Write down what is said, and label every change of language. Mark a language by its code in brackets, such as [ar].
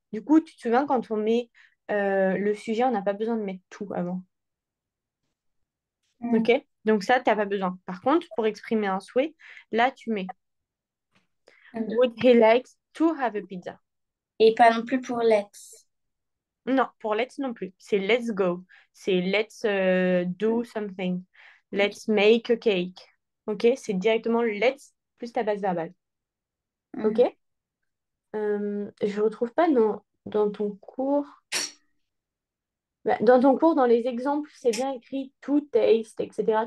[fr] Du coup, tu te souviens, quand on met le sujet, on n'a pas besoin de mettre tout avant. OK? Mhm. Donc, ça, tu n'as pas besoin. Par contre, pour exprimer un souhait, là, tu mets Mhm. [en] Would he like to have a pizza? [fr] Et pas non plus pour let's. Non, pour let's non plus. C'est [en] let's go. [fr] C'est [en] let's do something. Ok. Let's make a cake. [fr] OK? C'est directement let's plus ta base verbale. OK? Mhm. Je retrouve pas dans ton cours. Bah, dans ton cours, dans les exemples, c'est bien écrit to taste, etc.